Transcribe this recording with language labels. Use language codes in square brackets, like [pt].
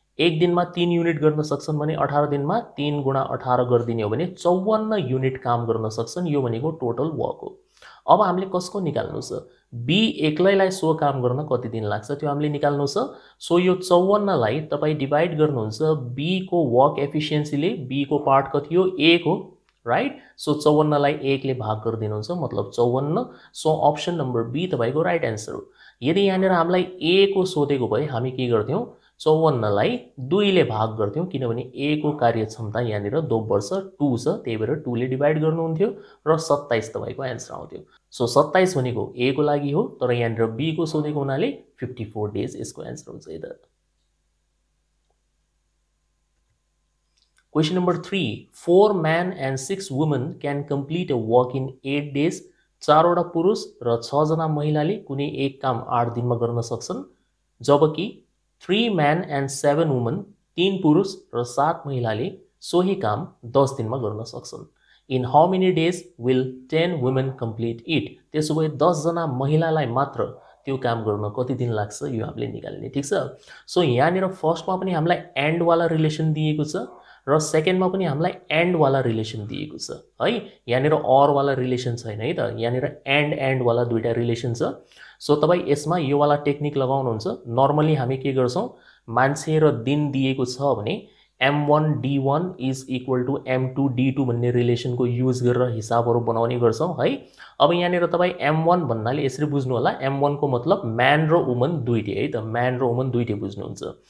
[ne] एक दिनमा 3 युनिट गर्न सक्छन् भने 18 दिनमा 3 गुणा 18 गरिदिने हो भने 54 युनिट काम गर्न सक्छन्। यो भनेको टोटल वर्क हो। अब हामीले कसको निकाल्नु छ, बी एक्लैलाई सो काम गर्न कति दिन लाग्छ त्यो हामीले निकाल्नु छ। सो यो 54 लाई तपाई डिवाइड गर्नुहुन्छ बी को वर्क एफिसिएन्सीले। बी को पार्ट कति हो, 1 हो, राइट। सो 54 लाई 1 ले भाग गरिदिनुहुन्छ, मतलब 54। सो अप्सन नम्बर बी तपाईको राइट एन्सर हो। यदि यहाँनिर हामीलाई ए को सोधेको भए हामी के गर्थ्यौं, 54 लाई 2 ले भाग गर्थ्यौं, किनभने ए को कार्यक्षमता यहाँनिर 2 वर्ष 2 छ, त्यही भएर 2 ले डिवाइड गर्नुहुन्थ्यो र 27 तपाईको आन्सर आउँथ्यो। सो 27 भनेको ए को लागि हो, तर यहाँनिर बी को सोधेको हुनाले 54 डेज यसको आन्सर हुन्छ इधर। [en] Question number 3. 4 men and 6 women can complete a work in 8 days. [ne] 4 वटा पुरुष र 6 जना महिलाले कुनै एक काम 8 दिनमा गर्न सक्छन्, जबकि [en] 3 men and 7 women, [ne] 3 पुरुष र 7 महिलाले सोही काम 10 दिनमा गर्न सक्छन्। [en] In how many days will 10 women complete it? [ne] त्यसो भए 10 जना महिलालाई मात्र त्यो काम गर्न कति दिन लाग्छ यो हामीले निकाल्ने, ठीक छ। सो यहाँनिर फर्स्टमा पनि हामीलाई एन्ड वाला रिलेसन दिएको छ र सेकेन्डमा पनि हामीलाई एन्ड वाला रिलेसन दिएको छ है। यहाँनिर अर वाला रिलेसन छैन है त, यहाँनिर एन्ड वाला दुईटा रिलेसन छ। सो तपाई यसमा यो वाला टेक्निक लगाउनुहुन्छ। नर्मली हामी के गर्छौं, मान्छे र दिन दिएको छ भने m1 d1 is equal to m2 d2 भन्ने रिलेसनको युज गरेर हिसाबहरु बनाउने गर्छौं है। अब यहाँनिर तपाई m1 भन्नाले यसरी बुझ्नु होला, m1 को मतलब म्यान र वुमन दुईटै है त, म्यान र वुमन दुईटै बुझ्नुहुन्छ।